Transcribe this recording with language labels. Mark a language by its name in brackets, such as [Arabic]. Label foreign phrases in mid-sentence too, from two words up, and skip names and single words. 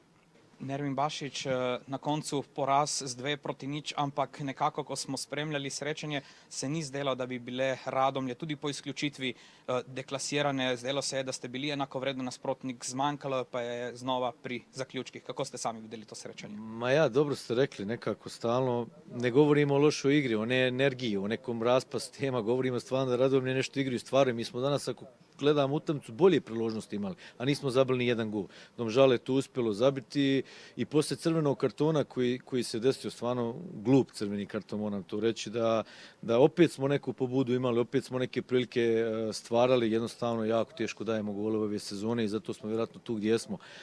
[Slovenian] Nermin Bašić, na koncu poraz z 2:0, ampak nekako, ko smo spremljali srečanje, se ni zdelo, da bi bile Radomlje tudi po izključitvi deklasirane. Zdelo se je, da ste bili enakovredno nasprotnik, zmanjkalo pa je znova pri zaključkih. Kako ste sami videli to srečanje? [Bosnian] Ma ja, dobro ste rekli, nekako stalno ne govorimo o lošoj igri, o energiji, o nekom raspastu tema, govorimo stvarno da Radomlje nešto igraju stvari. Mi smo danas, ako gledamo utakmicu, bolje priložnosti imali, a nismo zabili ni jedan gol. Domžale je tu uspjelo zabiti i poslije crvenog kartona koji se desio, stvarno glup crveni karton, moram to reći, da opet smo neku pobudu imali, opet smo neke prilike stvarali, jednostavno jako teško dajemo golove ove sezone i zato smo vjerojatno tu gdje smo.